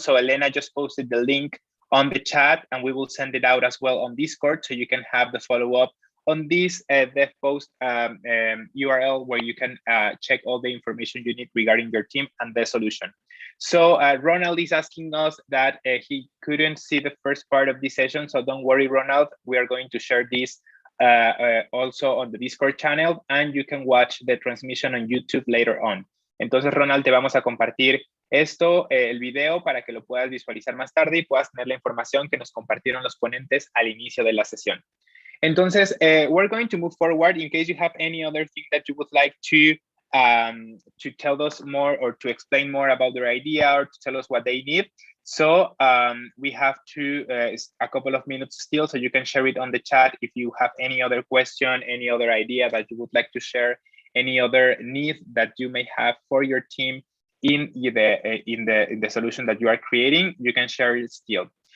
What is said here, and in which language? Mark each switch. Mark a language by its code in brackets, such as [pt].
[en] So Elena just posted the link on the chat and we will send it out as well on Discord so you can have the follow-up on this dev post URL where you can check all the information you need regarding your team and the solution. So Ronald is asking us that he couldn't see the first part of this session, so don't worry, Ronald. We are going to share this also on the Discord channel, and you can watch the transmission on YouTube later on. [es] Entonces, Ronald, te vamos a compartir esto, el video, para que lo puedas visualizar más tarde y puedas tener la información que nos compartieron los ponentes al inicio de la sesión. [en] Entonces, we're going to move forward in case you have any other thing that you would like to tell us more or to explain more about their idea or to tell us what they need. So we have a couple of minutes still, so you can share it on the chat if you have any other question, any other idea that you would like to share, any other need that you may have for your team in the solution that you are creating, you can share it still.